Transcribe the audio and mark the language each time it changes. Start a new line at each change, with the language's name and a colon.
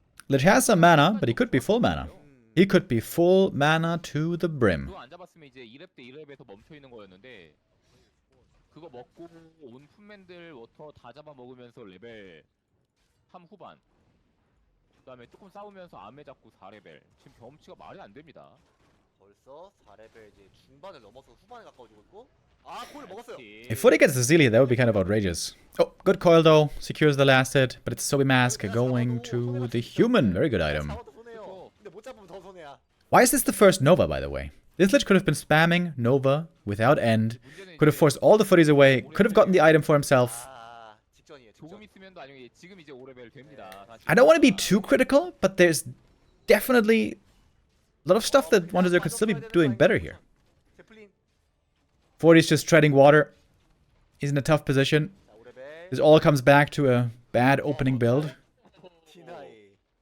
English: Lich has some mana, but he could be full mana. He could be full mana to the brim.
Korean: 그거 안 잡았으면 이제 2렙 대 1렙에서 멈춰 있는 거였는데 그거 먹고 온 풋맨들 워터 다 잡아 먹으면서 레벨 3 후반 그다음에 조금 싸우면서 암에 잡고 4레벨 지금 경험치가 말이 안 됩니다. 벌써 4레벨 이제 중반을 넘어서 후반에 가까워지고 있고 아, 코일 먹었어요.
English: If Forti gets the Zelia, that would be kind of outrageous. Oh, good coil though. Secures the last hit, but it's Sobi Mask going to the human. Very good item.
Korean: 근데 못 잡으면 더 손해야.
English: Why is this the first Nova, by the way? This Lich could have been spamming Nova without end, could have forced all the footies away, could have gotten the item for himself.
Korean: 아, 직전이에요. 조금 있으면도 아니고 지금 이제 5레벨 됩니다.
English: I don't want to be too critical, but there's definitely a lot of stuff that 1-0 could still be doing better here.
Korean: 제플린.
English: Forti's just treading water. He's in a tough position.
Korean: 자, 5레벨.
English: This all comes back to a bad opening build.
Korean: 티나이.